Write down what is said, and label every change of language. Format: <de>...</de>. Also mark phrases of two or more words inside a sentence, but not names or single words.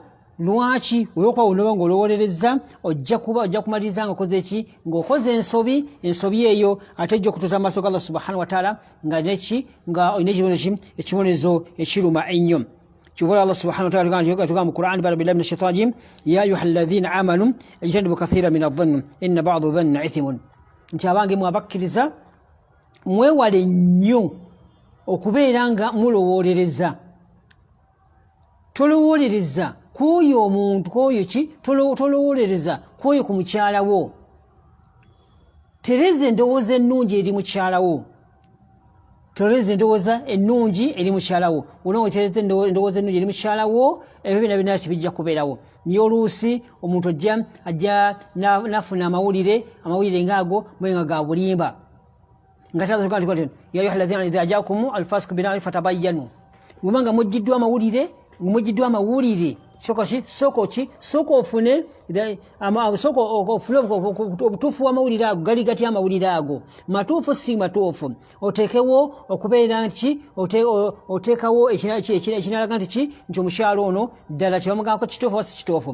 <lg>Lwaki? Olwokuba onoba ng'olowolereza ojja kumaliriza ng'okoze ki? Ng'okoze ensobi eyo ate ejja okutuusa amaaso ga</lg> <ar>الله سبحانه وتعالى</ar> <lg>nga olina ekibonezo ekiruma ennyo. Kyova</lg> <ar>الله سبحانه وتعالى</ar> <lg>atugamba mu Qur'an,</lg> <ar>بلا بالله من الشيطان الرجيم يا أيها الذين آمنوا اجتنبوا كثيرا من الظن إن بعض الظن إثم.</ar> <lg>Nti abange mwe abakkiriza mwewale nnyo okubeera nga mulowolereza. Tolowolereza kwoyo omuntu, kwoyo ki? Tolowolereza kwoyo ku mukyala wo. Tereza endowooza ennungi eri mukyala wo. Tereza endowooza ennungi eri mukyala wo. Olwo tereza endowooza ennungi eri mukyala wo, ebyo byonna tibijja kubeerawo. Niyo oluusi omuntu ajja nafuna amawulire ng'ago nga ga bulimba. Nga tazoga nti</lg> <ar>يا أيها الذين إذا جاءكم الفاسق بنبإ فتبينوا.</ar> <lg>Mubanga mujjiddwa amawulire soko ofune obutuufu w'amawulire ago gali gati amawulire ago matuufu si matuufu. Oteekewo okubeera nti oteekawo ekinalaga nti omukyalo ono ddala kyebamugambako kituufu oba si kituufu.</lg>